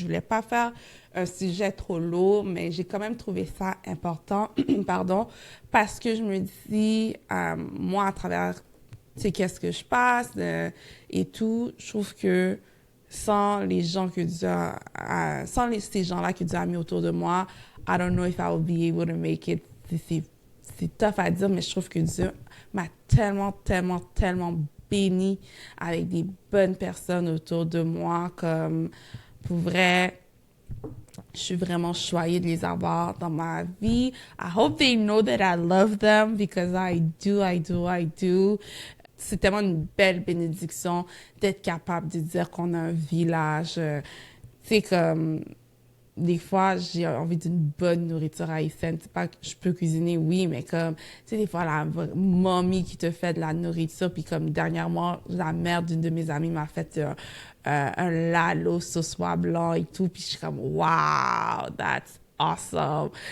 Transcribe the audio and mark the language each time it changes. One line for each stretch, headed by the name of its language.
French: Je voulais pas faire un sujet trop lourd, mais j'ai quand même trouvé ça important, pardon, parce que je me dis, moi, à travers qu'est-ce que je passe et tout, je trouve que sans les gens que Dieu ces gens-là que Dieu a mis autour de moi,
English: I don't know if I will be able to make it.
French: C'est tough à dire, mais je trouve que Dieu m'a tellement, tellement, tellement béni avec des bonnes personnes autour de moi. Comme, pour vrai, je suis vraiment choyée de les avoir dans ma vie.
English: I hope they know that I love them because I do.
French: C'est tellement une belle bénédiction d'être capable de dire qu'on a un village. Tu sais, comme, des fois, j'ai envie d'une bonne nourriture haïtienne. C'est pas que je peux cuisiner, oui, mais comme, tu sais, des fois, la mamie qui te fait de la nourriture, puis comme, dernièrement, la mère d'une de mes amies m'a fait un lalo sauce soie blanc et tout, puis je suis comme,
English: wow, that's awesome.